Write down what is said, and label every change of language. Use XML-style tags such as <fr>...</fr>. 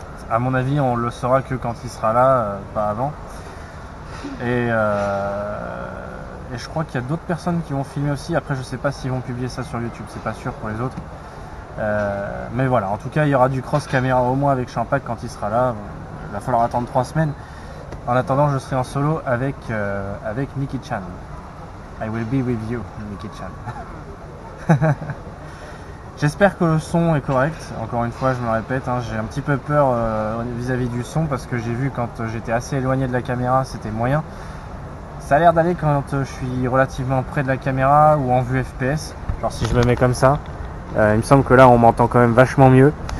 <fr>À mon avis on le saura que quand il sera là, pas avant. Et je crois qu'il y a d'autres personnes qui vont filmer aussi. Après je sais pas s'ils vont publier ça sur YouTube, c'est pas sûr pour les autres. Mais voilà, en tout cas il y aura du cross caméra au moins avec Champac quand il sera là. Il va falloir attendre 3 semaines. En attendant, je serai en solo avec Mickey-chan.</fr> <en>I will be with you, Mickey-chan.</en> <fr>J'espère que le son est correct. Encore une fois, je me répète, j'ai un petit peu peur vis-à-vis du son, parce que j'ai vu quand j'étais assez éloigné de la caméra, c'était moyen. Ça a l'air d'aller quand je suis relativement près de la caméra ou en vue FPS. Genre si je me mets comme ça, il me semble que là on m'entend quand même vachement mieux.</fr>